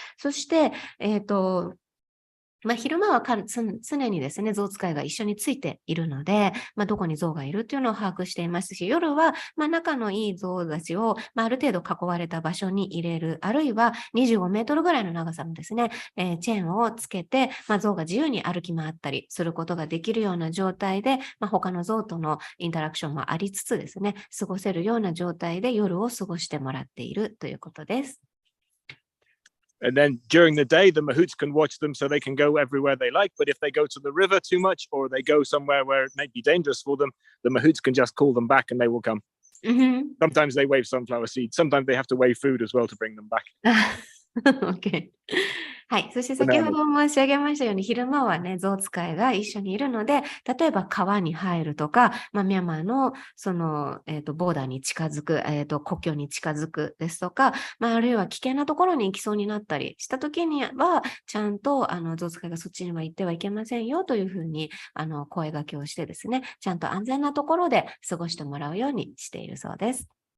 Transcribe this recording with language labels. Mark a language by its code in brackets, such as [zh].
[ja] そして、昼間は常にですね、象使いが一緒についているので、どこに象がいるっていうのを把握していますし、夜は、仲のいい象たちを、ある程度囲われた場所に入れる、あるいは25メートルぐらいの長さのですね、チェーンをつけて、象が自由に歩き回ったりすることができるような状態で、他の象とのインタラクションもありつつですね、過ごせるような状態で夜を過ごしてもらっているということです。 [en] And then during the day, the mahouts can watch them so they can go everywhere they like. But if they go to the river too much or they go somewhere where it may be dangerous for them, the mahouts can just call them back and they will come. Sometimes they wave sunflower seeds. Sometimes they have to wave food as well to bring them back. Okay. [ja] はい。そして先ほど申し上げましたように、昼間はね、象使いが一緒にいるので、例えば川に入るとか、ミャンマーのボーダーに近づく、国境に近づくですとか、あるいは危険なところに行きそうになったりしたときには、ちゃんと象使いがそっちには行ってはいけませんよというふうに声掛けをしてですね、ちゃんと安全なところで過ごしてもらうようにしているそうです。